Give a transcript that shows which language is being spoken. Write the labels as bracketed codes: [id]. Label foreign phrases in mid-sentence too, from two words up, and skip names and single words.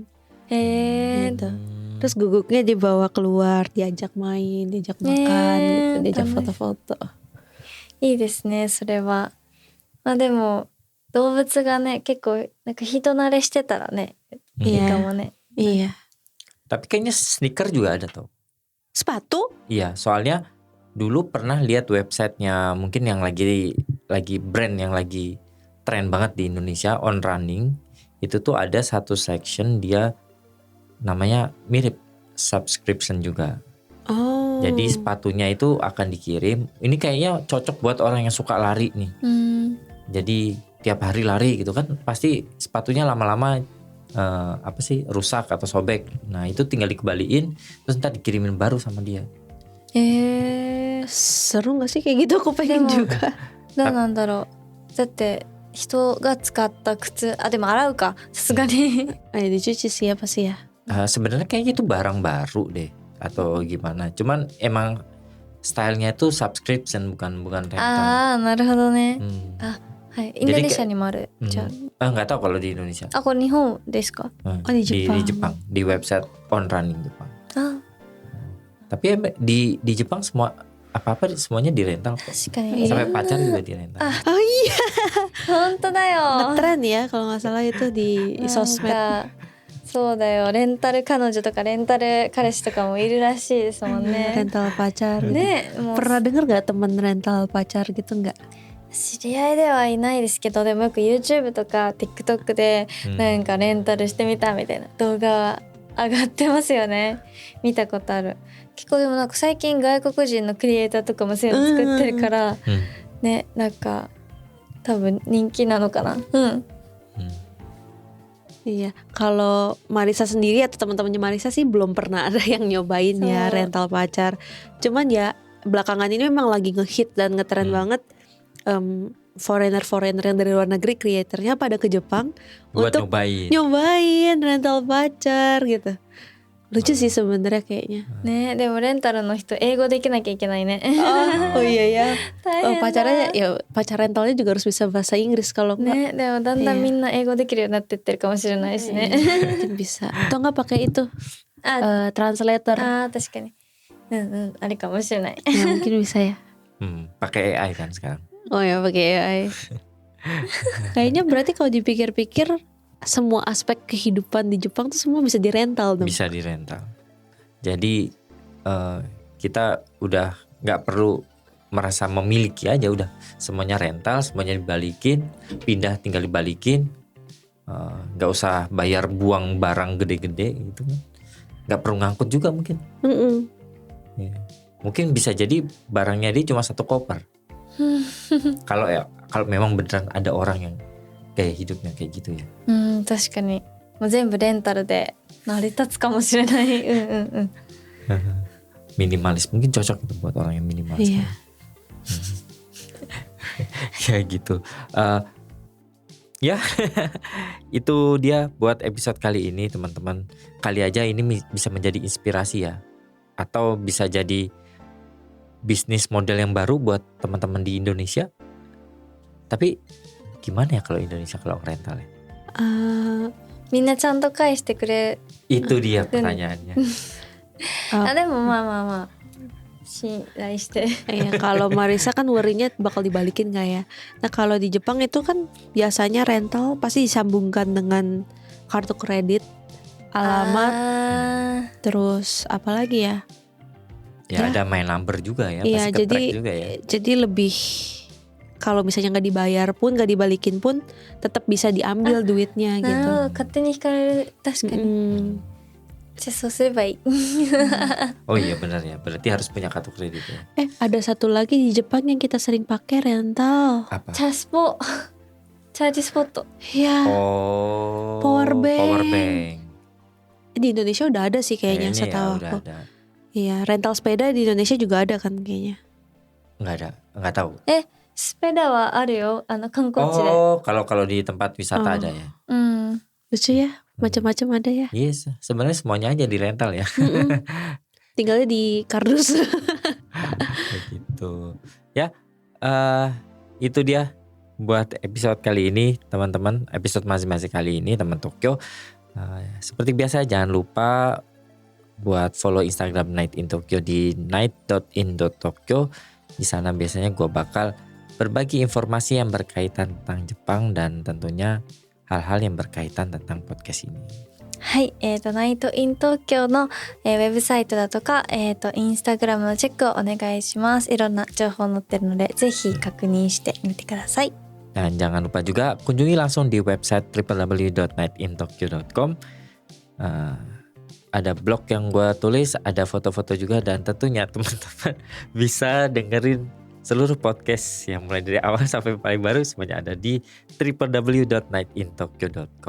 [id] Gitu. Terus guguknya dibawa keluar, diajak main, diajak makan, gitu, diajak foto-foto. [ja] いいですね、それは。まあでも動物がね、結構なんか人慣れしてたらね、いいかもね。 [id] Iya. Tapi kayaknya sneaker juga ada tuh. Sepatu? Iya, soalnya dulu pernah lihat websitenya mungkin yang lagi brand yang lagi tren banget di Indonesia, On Running. Itu tuh ada satu section dia namanya mirip subscription juga. Oh. Jadi sepatunya itu akan dikirim. Ini kayaknya cocok buat orang yang suka lari nih. Jadi tiap hari lari gitu kan, pasti sepatunya lama-lama rusak atau sobek. Nah itu tinggal dikembaliin, terus ntar dikirimin baru sama dia. Seru gak sih kayak gitu? Aku pengen juga. [ja] どうなんだろう。だって人が使った靴、でも洗うか、さすがに。 [id] dicuci sih apa sih ya? Sebenarnya kayaknya itu barang baru deh atau gimana. Cuman emang stylenya itu subscription bukan rental. [ja] なるほどね。 はい、インド [id] Jadi [ja] ネシアにもある。じゃ [id] nggak tahu kalau di Indonesia. [ja] あ、これ日本ですか？ [id] di di Jepang, di website On Running Jepang. [ja] あ、 [id] Tapi di Jepang semua apa-apa semuanya di rental kok. [ja] 確かに。 [id] Sampai pacar juga di rental. Oh iya. [ja] 本当だよ。 [id] Ngetren ya kalau nggak salah itu di [ja] なん [id] sosmed. [ja] かそうだよ。レンタル彼女とかレンタル彼氏とかもいるらしいですもんね。 [id] Rental pacar. [ja] ね、もう [id] Pernah denger gak temen rental pacar gitu nggak? [ja] 知り合いではいないですけど、でもよく YouTube とか TikTok でなんかレンタルしてみたみたいな動画上がってますよね。見たことある。結構でもなんか最近外国人のクリエイターとかもそういうの作ってるから、ね、なんか多分人気なのかな。 [id] Iya, kalau Marisa sendiri atau teman-temannya Marisa sih belum pernah ada yang nyobain ya rental pacar. Cuman ya belakangan ini memang lagi ngehit dan ngetren banget. Foreigner yang dari luar negeri kreatornya pada ke Jepang buat untuk nyobain nyobain rental pacar gitu. Lucu sih sebenarnya kayaknya. [ja] ね、でもレンタルの人英語できなきゃいけないね。 [id] Oh iya ya. [ja] 大 [id] Oh, [ja] 変だ。 [id] pacarnya ya pacar rentalnya juga harus bisa bahasa Inggris kalau enggak [ja] ね、でもだんだんみんな英語できるようになってってるかもしれないしね。 [id] mungkin bisa. Atau enggak pakai itu [ja] あ、 [id] translator. [ja] あー確かに。うんうん、あれかもしれない。 [id] Ya, mungkin bisa ya. Pakai AI kan sekarang. Oh ya pakai AI. Kayaknya berarti kalau dipikir-pikir semua aspek kehidupan di Jepang tuh semua bisa dirental dong. Bisa dirental. Jadi kita udah nggak perlu merasa memiliki aja, udah semuanya rental, semuanya dibalikin, pindah tinggal dibalikin, nggak usah bayar buang barang gede-gede gitu kan, nggak perlu ngangkut juga mungkin. Ya. Mungkin bisa jadi barangnya dia cuma 1 koper. Kalau memang beneran ada orang yang kayak hidupnya kayak gitu ya. [ja] うん、確かに。もう全部レンタルで成り立つかもしれない。うんうんうん。 [id] Minimalis mungkin cocok itu buat orang yang minimalis. Iya. Ya gitu. Ya itu dia buat episode kali ini teman-teman. Kali aja ini bisa menjadi inspirasi ya, atau bisa jadi bisnis model yang baru buat teman-teman di Indonesia. Tapi gimana ya kalau Indonesia kalau rental ya? [ja] みんなちゃんと返してくれ。 [id] Itu dia pertanyaannya. [ja] あ、でもまあまあまあ信頼して。 [id] Ya, kalau Marisa kan worry-nya bakal dibalikin gak ya. Nah kalau di Jepang itu kan biasanya rental pasti disambungkan dengan kartu kredit, alamat, terus apa lagi ya? Ya ada [en] main number [id] juga ya, Iya, pasti ke-track juga ya. Jadi lebih kalau misalnya nggak dibayar pun nggak dibalikin pun tetap bisa diambil duitnya [ja] なる [id] gitu. [ja] ほど、勝手に引かれる。確かに。じゃあそうすればいい。 [id] Oh iya benar ya, berarti harus punya kartu kredit ya. Ada satu lagi di Jepang yang kita sering pakai rental. Apa? [ja] チャスポ。チャージスポット。 [id] Ya, Oh, [en] Power bank. Power bank. [id] di Indonesia udah ada sih kayaknya Kayaknya setahu ya, udah aku. ada. Iya, rental sepeda di Indonesia juga ada kan kayaknya. Nggak ada, nggak tahu. [ja] スペダはあるよ。観光地で。 [id] Oh, kalau di tempat wisata Oh. ada ya. [ja] うん。 [id] Lucu ya, macam-macam ada ya. Yes, sebenarnya semuanya aja di rental ya. Tinggalnya di kardus. Begitu. Ya, itu dia buat episode kali ini teman-teman. Episode masing-masing kali ini teman Tokyo. Seperti biasa jangan lupa buat follow Instagram Night in Tokyo di night.in.tokyo. Di sana biasanya gue bakal berbagi informasi yang berkaitan tentang Jepang dan tentunya hal-hal yang berkaitan tentang podcast ini. [ja] はい、ナイトイン東京の、ウェブサイトだとか、インスタグラムのチェックをお願いします。いろんな情報載ってるので、ぜひ確認してみてください。 [id] Dan jangan lupa juga kunjungi langsung di website www.nightintokyo.com. Ada blog yang gue tulis, ada foto-foto juga, dan tentunya teman-teman bisa dengerin seluruh podcast yang mulai dari awal sampai paling baru semuanya ada di www.nightintokyo.com.